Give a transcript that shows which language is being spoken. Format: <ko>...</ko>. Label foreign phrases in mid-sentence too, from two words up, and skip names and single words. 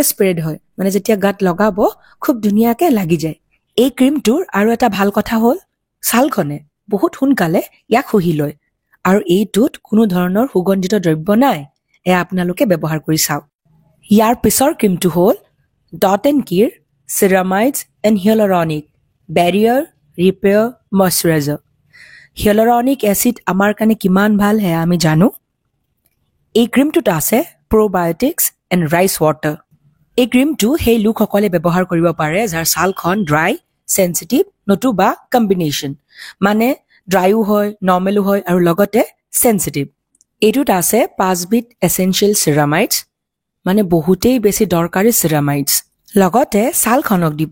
<as>স্প্ৰেড হয় মানে যেতিয়া গাত লগাব খুব ধুনিয়াকে লাগি যায় এই ক্ৰীমটোৰ আৰু এটা ভাল কথা হ'ল ছালখনে বহুত সোনকালে ইয়াক শুহি লয় আৰু এইটোত কোনো ধৰণৰ সুগন্ধিত দ্ৰব্য নাই এয়া আপোনালোকে ব্যৱহাৰ কৰি চাওক ইয়াৰ পিছৰ ক্ৰীমটো হ'ল Dot & Gear Ceramides and Hyaluronic Barrier Repair Moisturizer</as> <en>Hyaluronic acid</en> <as>আমাৰ কাৰণে কিমান ভাল হে আমি জানো এই ক্ৰীমটোত আছে</as> <en>probiotics and rice water</en> <as>এই ক্ৰীমটো হেই লোকসকলে ব্যৱহাৰ কৰিব পাৰে যাৰ ছালখন</as> <en>dry sensitive</en> <as>নতুবা কম্বিনেশন মানে ড্ৰাইও হয় নৰ্মেলো হয় আৰু লগতে সেনসিটিভ এইটোত আছে 5 বিধ</as> <en>essential ceramides</en> <as>মানে বহুতেই বেছি দৰকাৰী চেৰামাইডছ লগতে ছালখনক দিব</as>